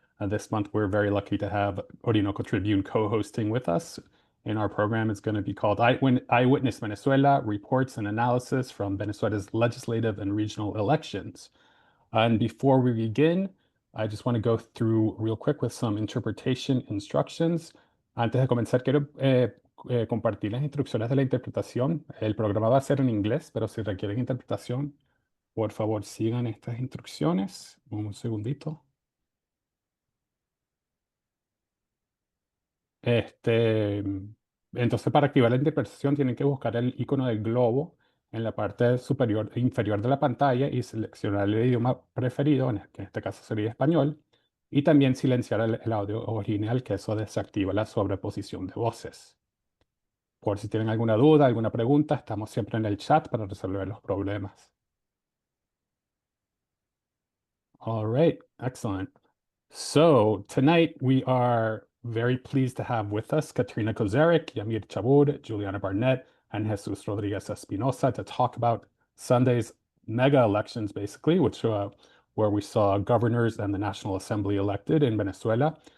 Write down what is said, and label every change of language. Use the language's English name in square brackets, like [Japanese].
[English] This month, we're very lucky to have Orinoco Tribune co-hosting with us. In our program, it's going to be called Eyewitness Venezuela, Reports and Analysis from Venezuela's Legislative and Regional Elections. And before we begin, I just want to go through real quick with some interpretation instructions. [Spanish] Antes de comenzar, quiero compartir las instrucciones de la interpretación. El programa va a ser en inglés, pero si requieren interpretación, por favor sigan estas instrucciones. Un segundito. Este, entonces, para activar la interpretación, tienen que buscar el icono del globo en la parte superior e inferior de la pantalla y seleccionar el idioma preferido, que en este caso sería español, y también silenciar el audio original, que eso desactiva la sobreposición de voces. Por si tienen alguna duda, alguna pregunta, estamos siempre en el chat para resolver los problemas. [English] All right, excellent. So tonight we are very pleased to have with us Katrina Kozarek, Yamir Chabud, Juliana Barnett, and Jesus Rodriguez Espinosa to talk about Sunday's mega elections, basically, where we saw governors and the National Assembly elected in Venezuela.